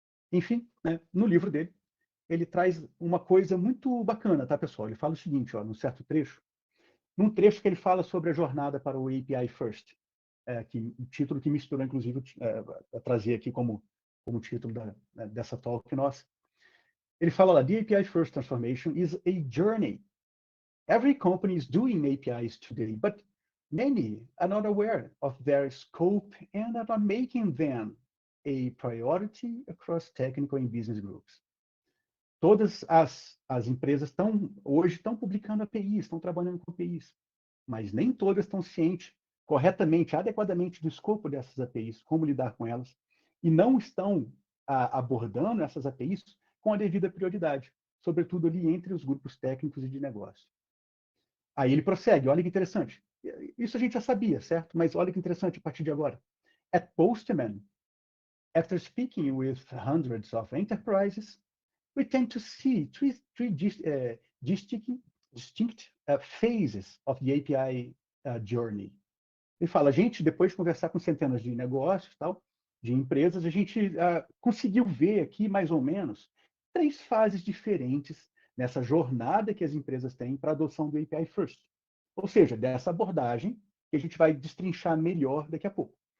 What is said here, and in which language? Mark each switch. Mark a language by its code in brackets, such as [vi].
[pt] Enfim, né, no livro dele, ele traz uma coisa muito bacana, tá, pessoal? Ele fala o seguinte, ó, num certo trecho, num trecho que ele fala sobre a jornada para o API First, o título que misturou, inclusive, a trazer aqui como título dessa talk nossa. Ele fala lá, [en] the API First Transformation is a journey. Every company is doing APIs today, but many are not aware of their scope and are not making them a priority across technical and business groups. [pt] Todas as empresas hoje estão publicando APIs, estão trabalhando com APIs, mas nem todas estão cientes corretamente, adequadamente do escopo dessas APIs, como lidar com elas, e não estão abordando essas APIs com a devida prioridade, sobretudo ali entre os grupos técnicos e de negócio. Aí ele prossegue, olha que interessante. Isso a gente já sabia, certo? Mas olha que interessante a partir de agora. [en] At Postman, after speaking with hundreds of enterprises, we tend to see three distinct phases of the API journey. [pt] Ele fala, gente, depois de conversar com centenas de negócios, tal, de empresas, a gente conseguiu ver aqui, mais ou menos, 3 fases diferentes nessa jornada que as empresas têm para a adoção do API First. Ou seja, dessa abordagem que a gente vai destrinchar melhor daqui a pouco.